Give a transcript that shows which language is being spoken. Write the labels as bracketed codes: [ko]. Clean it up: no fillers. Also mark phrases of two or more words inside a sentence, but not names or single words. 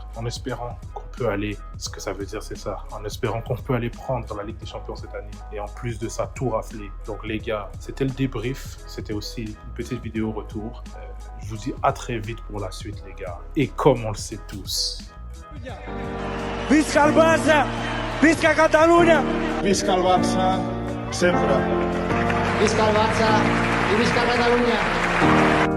[fr] En espérant qu'on peut aller, ce que ça veut dire, c'est ça. En espérant qu'on peut aller prendre la Ligue des Champions cette année. Et en plus de ça, tout rafler. Donc les gars, c'était le débrief. C'était aussi une petite vidéo retour. Je vous dis à très vite pour la suite, les gars. Et comme on le sait tous... [ca] Visca el Barça! Visca Catalunya! Visca el Barça, sempre. Visca el Barça i visca Catalunya!